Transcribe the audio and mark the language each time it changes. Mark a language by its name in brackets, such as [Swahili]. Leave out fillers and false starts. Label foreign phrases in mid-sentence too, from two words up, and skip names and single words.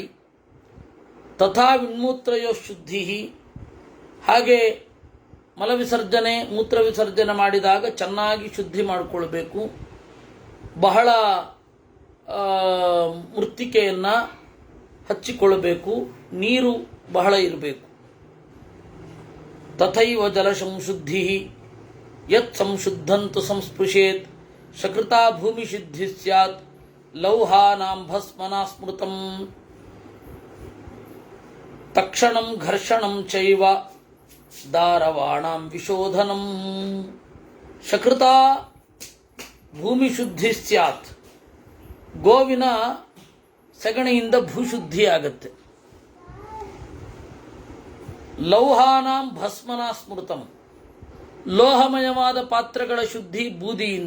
[Sanskrit] ತಥಾ ವಿಣ್ಮೂತ್ರಯೋಶುದ್ಧಿ, [Kannada] ಹಾಗೆ ಮಲವಿಸರ್ಜನೆ ಮೂತ್ರ ವಿಸರ್ಜನೆ ಮಾಡಿದಾಗ ಚೆನ್ನಾಗಿ ಶುದ್ಧಿ ಮಾಡಿಕೊಳ್ಬೇಕು. ಬಹಳ ಮೃತ್ತಿಕೆಯನ್ನು ಹಚ್ಚಿಕೊಳ್ಳಬೇಕು, ನೀರು ಬಹಳ ಇರಬೇಕು. [Sanskrit] ತಥೈವ ಜಲ ಸಂಶುದ್ಧಿ ಯತ್ ಸಂಶುದ್ಧಂತು ಸಂಸ್ಪೃಶೇತ್ ಸಕೃತಾ ಭೂಮಿ ಶುದ್ಧಿ ಸ್ಯಾತ್ ಲೌಹಾನಾಂ ಭಸ್ಮನಾ ಸ್ಮೃತಂ ತಕ್ಷಣಂ ಘರ್ಷಣಂ ಚೈವ ದಾರವಾಣಾಂ ವಿಶೋಧನಂ. ಸಕೃತಾ ಭೂಮಿ ಶುದ್ಧಿ ಸ್ಯಾತ್, [Kannada] ಗೋವಿನ ಸಗಣಿಯಿಂದ ಭೂಶುದ್ಧಿ ಆಗತ್ತೆ. [Sanskrit] ಲೌಹಾನಾಂ ಭಸ್ಮನಾ ಸ್ಮೃತಂ, [Kannada] ಲೋಹಮಯವಾದ ಪಾತ್ರಗಳ ಶುದ್ಧಿ ಬೂದಿಯಿಂದ.